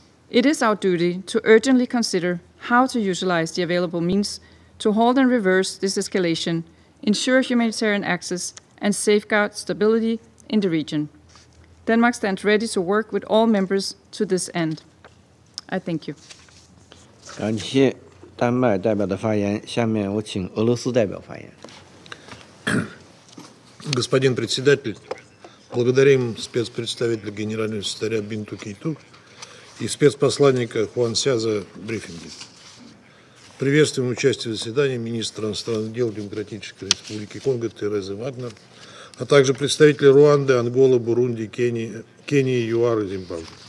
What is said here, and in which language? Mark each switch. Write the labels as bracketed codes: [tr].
[en] It is our duty to urgently consider how to utilize the available means to halt and reverse this escalation, ensure humanitarian access, and safeguard stability in the region. Denmark stands ready to work with all members to this end. I thank you. [zh] 感谢丹麦代表的发言，下面我请俄罗斯代表发言。 [ru] Господин председатель, благодарим спецпредставителя генерального секретаря Бинту Кейту и спецпосланника Хуанся за брифинги. Приветствуем участие в заседании министра иностранных дел Демократической Республики Конго Терезы Вагнер, а также представители Руанды, Анголы, Бурунди, Кении, ЮАР и Зимбабве.